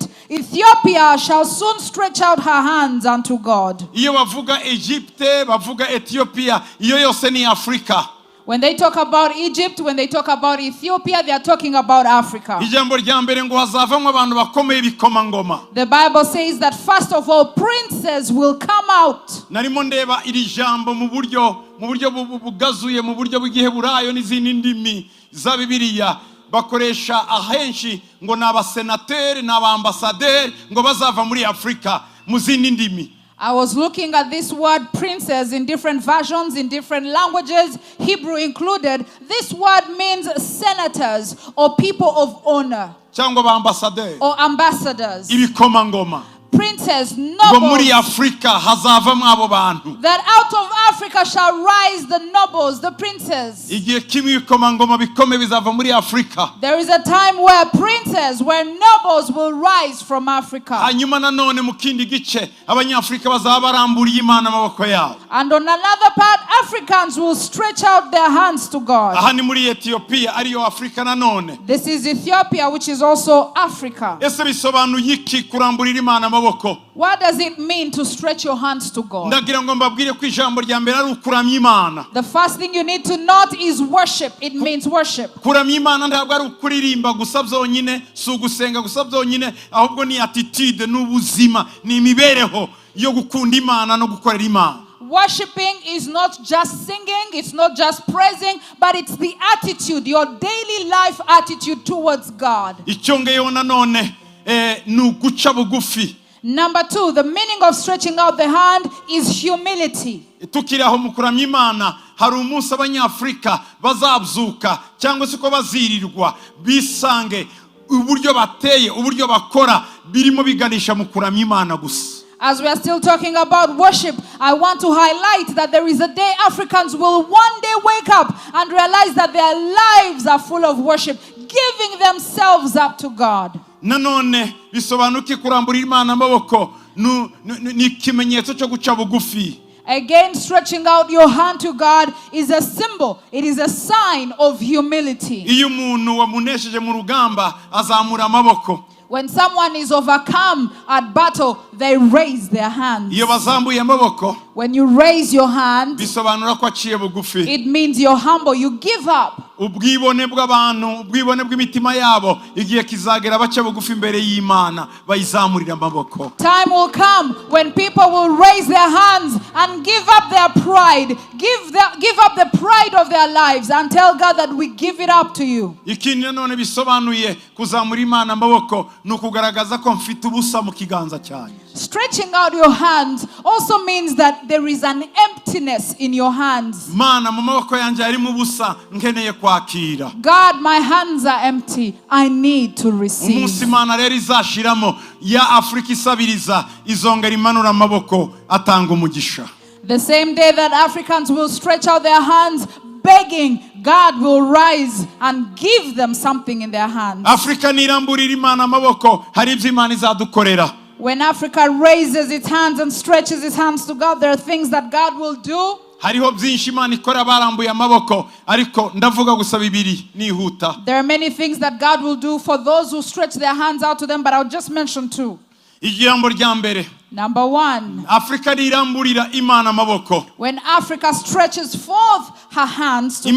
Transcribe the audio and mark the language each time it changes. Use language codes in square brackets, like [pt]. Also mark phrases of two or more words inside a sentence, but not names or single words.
[en] Ethiopia shall soon stretch out her hands unto God. [rw] Iyo bavuga Egypte bavuga Ethiopia iyo yose ni Afrika. [en] When they talk about Egypt, when they talk about Ethiopia, they are talking about Africa. [rw] Ijambo rya mbere ngo hazavamwe abantu bakomeye bikomangoma. [en] The Bible says that first of all princes will come out. [rw] Narimo ndeba iri jambo mu buryo bugazuye mu buryo bw'Igiheburayo n'izindi ndimi za Bibiliya bakoresha ahenshi ngo n'abasenateri n'abambasaderi ngo bazava muri Afrika mu zindi ndimi. [en] I was looking at this word princes in different versions, in different languages, Hebrew included. This word means senators or people of honor. [rw] Cyangwa abambasaderi. [en] Or ambassadors. [rw] Ibikomangoma. [en] Princes, [rw] ngo muri [en] nobles. [rw] Afrika hazavamo abo bantu. [en] That out of Africa shall rise the nobles, the princes. [rw] Igihe kimwe ibikomangoma bikomeye bizava muri Afrika. [en] There is a time where princes, where nobles will rise from Africa. [rw] Hanyuma nanone mu kindi gice abanyafrika bazaba baramburiye Imana amaboko yabo. [en] And on another part, Africans will stretch out their hands to God. [rw] Aha ni muri Ethiopia ariyo Afrika nanone. [en] This is Ethiopia, which is also Africa. [rw] Ese bisobanuye iki kuramburira Imana amaboko? [en] What does it mean to stretch your hands to God? [rw] Ndagira ngo mbabwire ko ijambo rya mbere ari ukuramya Imana. [en] The first thing you need to note is worship. It means worship. [rw] Kuramya Imana ntabwo ari ukuririmba gusa byonyine, si ugusenga gusa byonyine, ahubwo ni attitude n'ubuzima, ni imibereho yo gukunda Imana no gukorera Imana. [en] Worshiping is not just singing, it's not just praising, but it's the attitude, your daily life attitude towards God. [rw] Icyongeyeho nanone ni uguca bugufi. [en] Number two, the meaning of stretching out the hand is humility. [rw] Tukiri aho mu kuramya Imana hari umunsi abanyafrika bazabyuka cyangwa se ko bazirirwa bisange uburyo bateye uburyo bakora birimo biganisha mu kuramya Imana gusa. [en] As we are still talking about worship, I want to highlight that there is a day Africans will one day wake up and realize that their lives are full of worship, giving themselves up to God. [rw] Nanone bisobanuke kuramburira Imana amaboko ni ikimenyetso cyo guca bugufi. [en] Again, stretching out your hand to God is a symbol. It is a sign of humility. [rw] Iyo umuntu wamunesheje mu rugamba azamura amaboko. [en] When someone is overcome at battle, they raise their hands. [rw] Iyo bazambuye amaboko [en] When you raise your hand, [rw] bisobanura ko aciye bugufi. [en] it means you're humble. You give up. [rw] Ubwibone bw'abantu, ubwibone bw'imitima yabo igihe kizagera baca bugufi imbere y'Imana bayizamurira amaboko. [en] Time will come when people will raise their hands and give up their pride, give up the pride of their lives and tell God that we give it up to you. [rw] Ikindi nanone bisobanuye kuzamura Imana amaboko ni ukugaragaza ko mfite ubusa mu kiganza cyanjye. [en] Stretching out your hands also means that there is an emptiness in your hands. [rw] Mana mu maboko yanjye harimo ubusa nkeneye kwakira. [en] God, my hands are empty. I need to receive. [rw] Umunsi Mana rero izashiramo ya Afrika isabiriza izongera imanura amaboko atanga umugisha. [en] The same day that Africans will stretch out their hands begging, God will rise and give them something in their hands. [rw] Afrika niramburira Imana amaboko hari ibyo Imana izadukorera. [en] When Africa raises its hands and stretches its hands to God, there are things that God will do. [rw] Hariho byinshi Imana ikora barambuye amaboko ariko ndavuga gusa bibiri nihuta. [en] There are many things that God will do for those who stretch their hands out to them, but I'll just mention two. [rw] Ijambo rya mbere. [en] Number one, [rw] Afrika niramburira Imana amaboko. [en] when Africa stretches forth her hands to